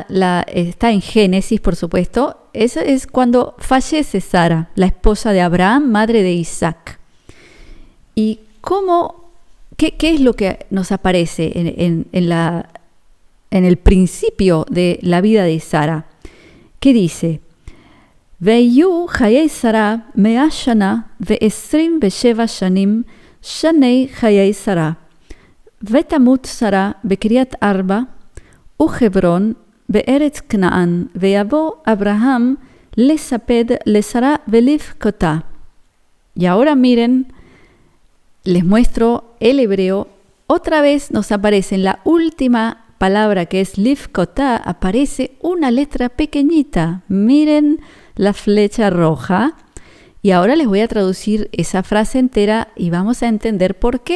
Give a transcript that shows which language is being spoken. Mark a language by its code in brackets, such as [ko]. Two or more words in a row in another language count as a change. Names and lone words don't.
[es] Está en Génesis, por supuesto. Eso es cuando fallece Sara, la esposa de Abraham, madre de Isaac. ¿Y qué es lo que nos aparece en el principio de la vida de Sara? ¿Qué dice? [he] ויהיו חיי שרה 100 שנה ו27 שנים שני חיי שרה. ותמות שרה בקריית ארבע וחברון בארץ כנען, ויבוא אברהם לספד לשרה ולבכתה. [es] Y ahora miren, les muestro el hebreo. Otra vez nos aparece en la última palabra que es livkotá, aparece una letra pequeñita. Miren la flecha roja. Y ahora les voy a traducir esa frase entera y vamos a entender por qué.